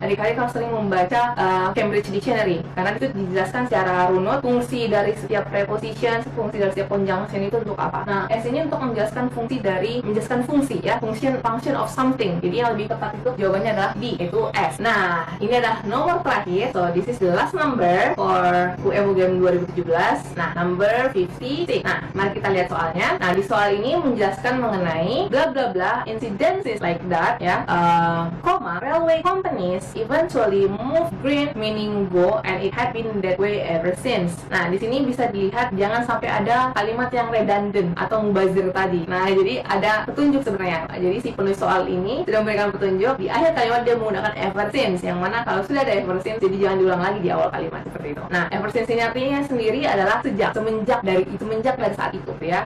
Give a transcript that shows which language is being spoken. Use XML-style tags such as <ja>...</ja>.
<id>Adik-adik kalau sering membaca Cambridge Dictionary, karena itu dijelaskan secara runut fungsi dari setiap preposition, fungsi dari setiap conjunction itu untuk apa. Nah, s ini untuk menjelaskan fungsi ya,</id> <en>function of something.</en> <id>Jadi yang lebih tepat itu jawabannya adalah D, itu S. Nah, ini adalah nomor terakhir.</id> <en>So this is the last number for UEM 2017. Nah, number 56.</en> <id>Nah, mari kita lihat soalnya. Nah, di soal ini menjelaskan mengenai bla bla bla</id> <en>incidences like that ya, railway companies eventually move green meaning go and it had been that way ever since.</en> <id>Nah, di sini bisa dilihat jangan sampai ada kalimat yang redundant atau mubazir tadi. Nah, jadi ada petunjuk sebenarnya. Jadi si penulis soal ini sudah memberikan petunjuk di akhir kalimat dia menggunakan ever since, yang mana kalau sudah ada ever since jadi jangan diulang lagi di awal kalimat seperti itu. Nah, ever since ini artinya sendiri adalah semenjak dari saat itu ya.</id>